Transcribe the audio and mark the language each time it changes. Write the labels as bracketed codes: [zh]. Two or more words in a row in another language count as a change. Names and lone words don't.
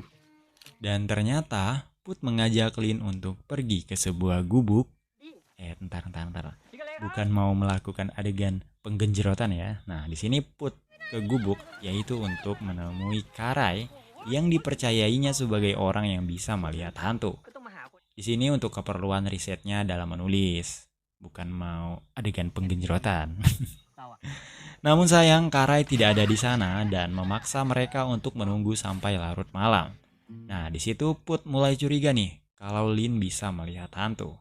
[id] Dan ternyata Put mengajak Lin untuk pergi ke sebuah gubuk. Entar. Bukan mau melakukan adegan penggenjerotan ya. Nah, di sini Put ke gubuk yaitu untuk menemui Karai yang dipercayainya sebagai orang yang bisa melihat hantu. [th] ก็ต้องมาหาคน [id] Di sini untuk keperluan risetnya dalam menulis, bukan mau adegan penggenjerotan. [th] เราอะ [id] Namun sayang Karai tidak ada di sana dan memaksa mereka untuk menunggu sampai larut malam. Nah, di situ Put mulai curiga nih kalau Lin bisa melihat hantu.